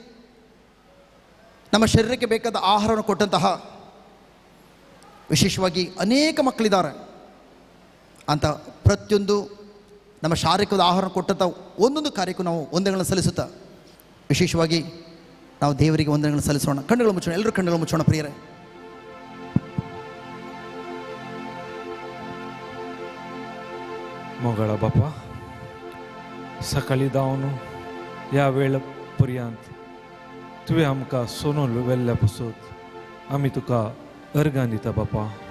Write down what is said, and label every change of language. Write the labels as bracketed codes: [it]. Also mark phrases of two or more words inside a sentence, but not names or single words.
[kn] ನಮ್ಮ ಶರೀರಕ್ಕೆ ಬೇಕಾದ ಆಹಾರವನ್ನು ಕೊಟ್ಟಂತಹ ವಿಶೇಷವಾಗಿ ಅನೇಕ ಮಕ್ಕಳಿದ್ದಾರೆ ಅಂತ ಪ್ರತಿಯೊಂದು ನಮ್ಮ ಶಾರೀರಿಕದ ಆಹಾರ ಕೊಟ್ಟಂಥ ಒಂದೊಂದು ಕಾರ್ಯಕ್ಕೂ ನಾವು ವಂದನೆಗಳನ್ನು ಸಲ್ಲಿಸುತ್ತಾ ವಿಶೇಷವಾಗಿ ನಾವು ದೇವರಿಗೆ ವಂದನೆಗಳನ್ನು ಸಲ್ಲಿಸೋಣ. ಕಣ್ಣುಗಳು ಮುಚ್ಚೋಣ, ಎಲ್ಲರೂ ಕಣ್ಣುಗಳು ಮುಚ್ಚೋಣ ಪ್ರಿಯರೇ. [kok] मोगळा बापा, सकाळी जावन ह्या वेळेपर्यंत तुवें आमकां सोनून वेल्ल्या पासून आमी तुका अर्गां दिता बापा.